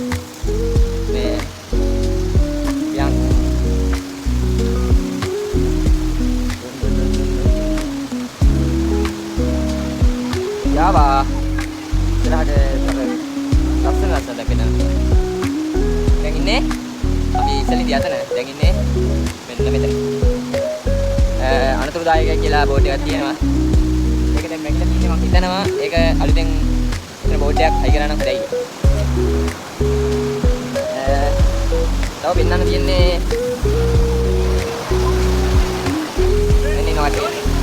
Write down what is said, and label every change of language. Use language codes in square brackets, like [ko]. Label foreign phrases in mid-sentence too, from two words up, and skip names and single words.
[id] Yang ya bah. Sudah ada langsung kita. Yang ini, tapi selain di atas nih. Yang ini, benar-benar. [si] අනතුරුදායකයි කියලා බෝඩ් එකක් තියෙනවා. ඒක දැන් මැකිලා තියෙනවා මම හිතනවා ඒක අලුතෙන් එතන බෝඩ් එකක් හයි කරා නම් හොඳයි. තව පෙන්නන්න තියෙන්නේ මෙන්න ඉනවා වටේ.